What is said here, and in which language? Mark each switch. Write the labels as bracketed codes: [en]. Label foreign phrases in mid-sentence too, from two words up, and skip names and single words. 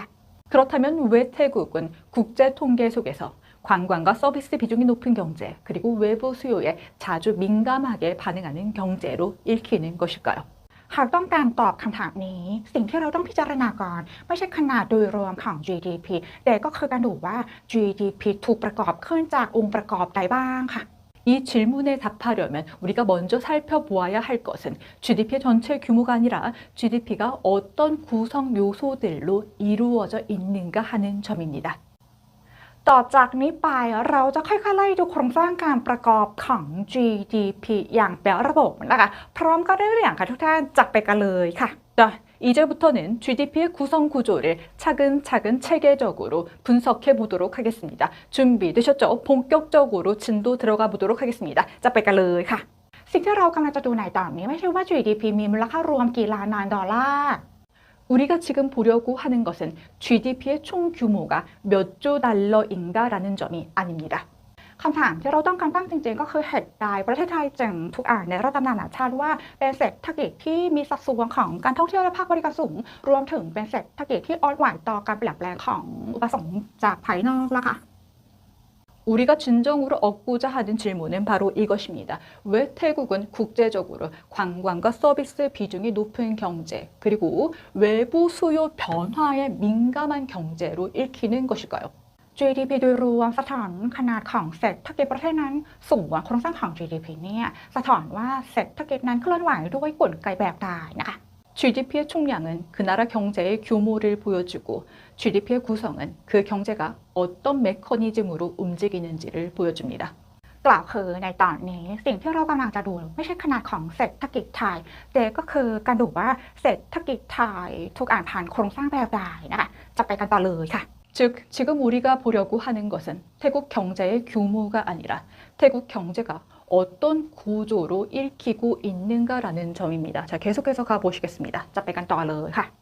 [ko] 그렇다면 왜 태국은 국제 통계 속에서 관광과 서비스 비중이 높은 경제 그리고 외부 수요에 자주 민감하게 반응하는 경제로 읽히는 것일까요? [th] หากต้องการตอบคำถามนี้สิ่งที่เราต้องพิจารณาก่อนไม่ใช่ขนาดโดยรวมของ GDP แต่ก็คือการดูว่า GDP ถูกประกอบขึ้นจากองค์ประกอบใดบ้างค่ะ [ko] 이 질문에 답하려면 우리가 먼저 살펴보아야 할 것은 GDP의 전체 규모가 아니라 GDP가 어떤 구성 요소들로 이루어져 있는가 하는 점입니다. [th] ต่อจากนี้ไปเราจะค่อยๆไล่ดูโครงสร้างการประกอบของ GDP อย่างเป็นระบบนะคะพร้อมก็ได้เรื่องค่ะทุกท่านจับไปกันเลยค่ะ [ko] 자, 이제부터는 GDP의 구성 구조를 차근차근 체계적으로 분석해 보도록 하겠습니다. 준비되셨죠? 본격적으로 진도 들어가 보도록 하겠습니다. [th] จะไปกันเลยค่ะ สิ่งที่เรากำลังจะดูในตอนนี้ไม่ใช่ว่า GDP มีมูลค่ารวมกี่ล้านดอลลาร์ [ko] 우리가 지금 보려고 하는 것은 GDP의 총 규모가 몇 조 달러인가라는 점이 아닙니다. [th] คำถามที่เราต้องการตั้งจริงๆก็คือเหตุใดประเทศไทยจึงถูกอ่านในระดับนานาชาติว่าเป็นเศรษฐกิจที่มีสัดส่วนของการท่องเที่ยวและภาคบริการสูงรวมถึงเป็นเศรษฐกิจที่อ่อนไหวต่อการเปลี่ยนแปลงของอุปสงค์จากภายนอกล่ะค่ะ [ko] 우리가 진정으로 얻고자 하는 질문은 바로 이것입니다. 왜 태국은 국제적으로 관광과 서비스 비중이 높은 경제 그리고 외부 수요 변화에 민감한 경제로 읽히는 것일까요? [th] GDP โดยรวมสะท้อนขนาดของเศรษฐกิจประเทศนั้นสูงกว่าโครงสร้างของ GDP เนี่ยสะท้อนว่าเศรษฐกิจนั้นเคลื่อนไหวด้วยกลไกแบบใดนะคะ [ko] GDP의 총량은 그 나라 경제의 규모를 보여주고 GDP의 구성은 그 경제가 어떤 메커니즘으로 움직이는지를 보여줍니다. [th] กล่าวคือในตอนนี้สิ่งที่เรากำลังจะดูไม่ใช่ขนาดของเศรษฐกิจไทยแต่ก็คือการดูว่าเศรษฐกิจไทยถูกอ่านผ่านโครงสร้างแบบใดนะคะจะไปกันต่อเลยค่ะ [ko] 즉 지금 우리가 보려고 하는 것은 태국 경제의 규모가 아니라 태국 경제가 어떤 구조로 읽히고 있는가라는 점입니다. 자, 계속해서 가보시겠습니다. [th] จะไปกันต่อเลยค่ะ